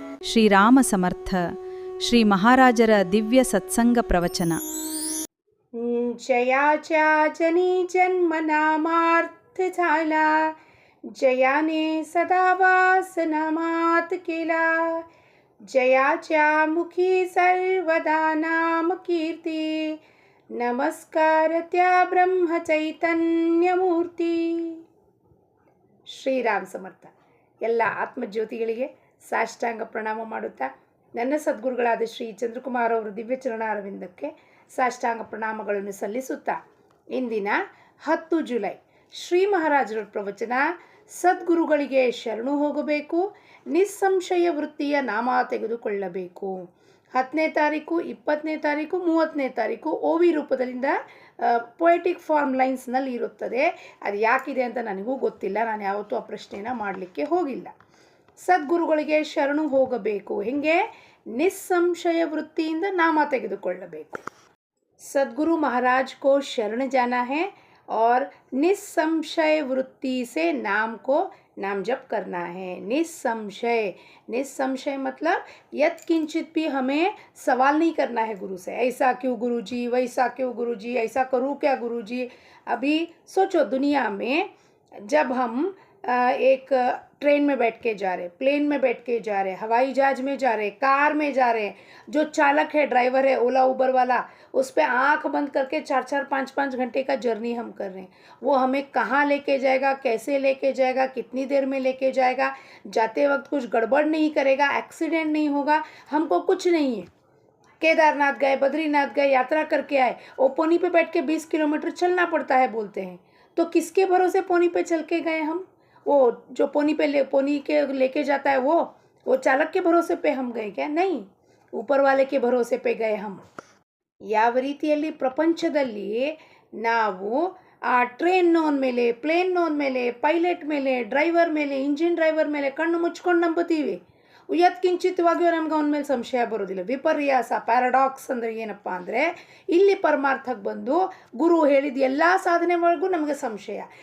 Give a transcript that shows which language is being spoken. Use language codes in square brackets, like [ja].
[kn] ಶ್ರೀರಾಮ ಸಮರ್ಥ ಶ್ರೀ ಮಹಾರಾಜರ ದಿವ್ಯ ಸತ್ಸಂಗ ಪ್ರವಚನ. [mr] जयाच्या जनी जन्म नामार्थ झाला, जयाने सदा वास नामात केला. जयाच्या मुखी सर्वदा नाम कीर्ती, नमस्कार त्या ब्रह्म चैतन्य मूर्ती. [kn] ಶ್ರೀರಾಮ ಸಮರ್ಥ. ಎಲ್ಲ ಆತ್ಮಜ್ಯೋತಿಗಳಿಗೆ ಸಾಷ್ಟಾಂಗ ಪ್ರಣಾಮ ಮಾಡುತ್ತಾ ನನ್ನ ಸದ್ಗುರುಗಳಾದ ಶ್ರೀ ಚಂದ್ರಕುಮಾರ್ ಅವರ ದಿವ್ಯ ಚರಣಾರವಿಂದಕ್ಕೆ ಸಾಷ್ಟಾಂಗ ಪ್ರಣಾಮಗಳನ್ನು ಸಲ್ಲಿಸುತ್ತಾ ಇಂದಿನ 10 ಜುಲೈ ಶ್ರೀ ಮಹಾರಾಜರ ಪ್ರವಚನ ಸದ್ಗುರುಗಳಿಗೆ ಶರಣು ಹೋಗಬೇಕು, ನಿಸ್ಸಂಶಯ ವೃತ್ತಿಯ ನಾಮ ತೆಗೆದುಕೊಳ್ಳಬೇಕು. 10ನೇ ತಾರೀಕು, 20ನೇ ತಾರೀಕು, 30ನೇ ತಾರೀಕು OV ರೂಪದಲ್ಲಿಂದ ಪೊಯೆಟಿಕ್ ಫಾರ್ಮ್ ಲೈನ್ಸ್ನಲ್ಲಿ ಇರುತ್ತದೆ. ಅದು ಯಾಕಿದೆ ಅಂತ ನನಗೂ ಗೊತ್ತಿಲ್ಲ, ನಾನು ಯಾವತ್ತೂ ಆ ಪ್ರಶ್ನೆನ ಮಾಡಲಿಕ್ಕೆ ಹೋಗಿಲ್ಲ. ಸದ್ಗುರುಗಳಿಗೆ ಶರಣು ಹೋಗಬೇಕು, ಹೆಂಗೆ? ನಿಸ್ಸಂಶಯ ವೃತ್ತಿಯಿಂದ ನಾಮ ತೆಗೆದುಕೊಳ್ಳಬೇಕು. [hi] सदगुरु महाराज को शरण जाना है और निस्संशय वृत्ति से नाम को नाम जप करना है. निस्संशय, निस्संशय मतलब यत किंचित भी हमें सवाल नहीं करना है गुरु से, ऐसा क्यों गुरुजी, वैसा क्यों गुरुजी, ऐसा करूँ क्या गुरुजी. अभी सोचो, दुनिया में जब हम एक ट्रेन में बैठ के जा रहे, प्लेन में बैठ के जा रहे, हवाई जहाज में जा रहे, कार में जा रहे, जो चालक है, ड्राइवर है, ओला उबर वाला, उस पर आँख बंद करके 4-4, 5-5 घंटे का जर्नी हम कर रहे हैं. वो हमें कहाँ लेके जाएगा, कैसे लेके जाएगा, कितनी देर में लेके जाएगा, जाते वक्त कुछ गड़बड़ नहीं करेगा, एक्सीडेंट नहीं होगा, हमको कुछ नहीं है. केदारनाथ गए, बद्रीनाथ गए, यात्रा करके आए, वो पोनी पे बैठ के 20 किलोमीटर चलना पड़ता है बोलते हैं. तो किसके भरोसे पोनी पे चल के गए हम? वो जो पोनी के लेके जाता है वो चालक के भरोसे पे हम गए क्या? नहीं, ऊपर वाले के भरोसे पे गए हम. [kn] ಯಾವ ರೀತಿಯಲ್ಲಿ ಪ್ರಪಂಚದಲ್ಲಿ ನಾವು ಆ ಟ್ರೈನ್ನೋನ್ ಮೇಲೆ, ಪ್ಲೇನ್ನೋನ್ ಮೇಲೆ, ಪೈಲಟ್ ಮೇಲೆ, ಡ್ರೈವರ್ ಮೇಲೆ, ಇಂಜಿನ್ ಡ್ರೈವರ್ ಮೇಲೆ ಕಣ್ಣು ಮುಚ್ಕೊಂಡು ನಂಬುತ್ತೀವಿ, ಯತ್ಕಿಂಚಿತವಾಗಿಯೂ ನಮ್ಗೆ ಅವನ ಮೇಲೆ ಸಂಶಯ ಬರೋದಿಲ್ಲ. ವಿಪರ್ಯಾಸ, ಪ್ಯಾರಾಡಾಕ್ಸ್ ಅಂದರೆ ಏನಪ್ಪ ಅಂದರೆ, ಇಲ್ಲಿ ಪರಮಾರ್ಥಕ್ಕೆ ಬಂದು ಗುರು ಹೇಳಿದ ಎಲ್ಲ ಸಾಧನೆ ಒಳಗೂ ನಮಗೆ ಸಂಶಯ.